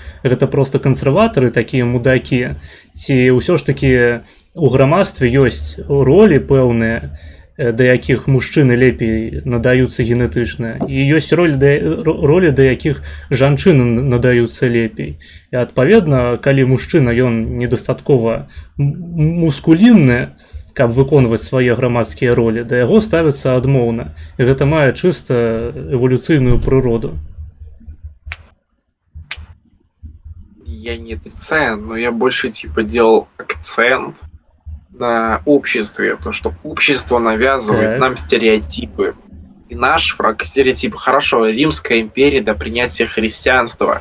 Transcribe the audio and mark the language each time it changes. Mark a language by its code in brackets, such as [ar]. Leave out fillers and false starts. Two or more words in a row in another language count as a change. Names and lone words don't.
[be] Гэта проста кансерватары, такія мудакі. Ці ўсё ж такі ў грамадстве ёсць ролі пэўныя, да якіх мужчыны лепей надаюцца генетычна, і ёсць ролі, да якіх жанчыны надаюцца лепей. І адпаведна, калі мужчына ён недастаткова мускулінны, каб выконваць свае грамадскія ролі, да яго ставіцца адмоўна. І гэта мае чыста эволюцыйную прыроду. [ru] Я не отрицаю, но я больше типа делал акцент на обществе, то что общество навязывает нам стереотипы. И наш враг стереотип. Хорошо, Римская империя до принятия христианства.